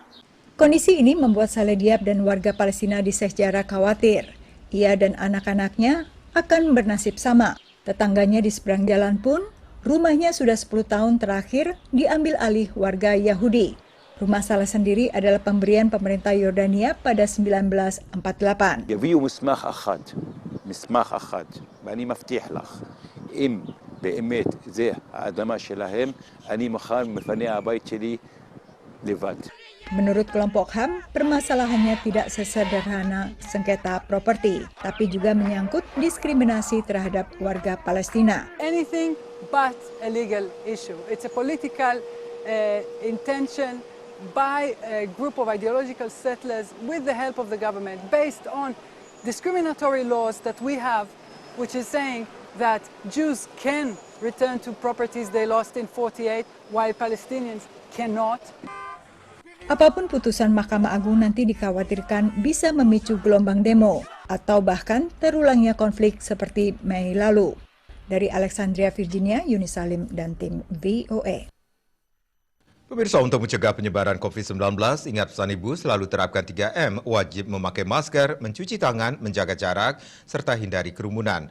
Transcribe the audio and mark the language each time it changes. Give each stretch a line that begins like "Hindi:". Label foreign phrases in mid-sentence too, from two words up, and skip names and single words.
Indonesian: Kondisi ini membuat Saleh Diab dan warga Palestina di Sheikh Jarrah khawatir. Ia dan anak-anaknya akan bernasib sama. Tetangganya di seberang jalan pun, rumahnya sudah 10 tahun terakhir diambil alih warga Yahudi. Rumah Saleh sendiri adalah pemberian pemerintah Yordania pada 1948.
Hebrew: מסמך אחד, ואני מבטיח לך, אם באמת זה האדמה שלהם, אני מחר מפנה הבית שלי לבד.
Indonesian: Menurut kelompok HAM, permasalahannya tidak sesederhana sengketa properti, tapi juga menyangkut diskriminasi terhadap warga Palestina.
English: Anything but a legal issue. It's a political intention by a group of ideological settlers with the help of the government based on discriminatory laws that we have, which is saying that Jews can return to properties they lost in 48 while Palestinians cannot.
Indonesian: Apapun putusan Mahkamah Agung nanti dikhawatirkan bisa memicu gelombang demo atau bahkan terulangnya konflik seperti Mei lalu. Dari Alexandria, Virginia, Yuni Salim dan tim VOA. Pemirsa, untuk mencegah penyebaran COVID-19, ingat pesan Ibu selalu terapkan 3M, wajib memakai masker, mencuci tangan, menjaga jarak, serta hindari kerumunan.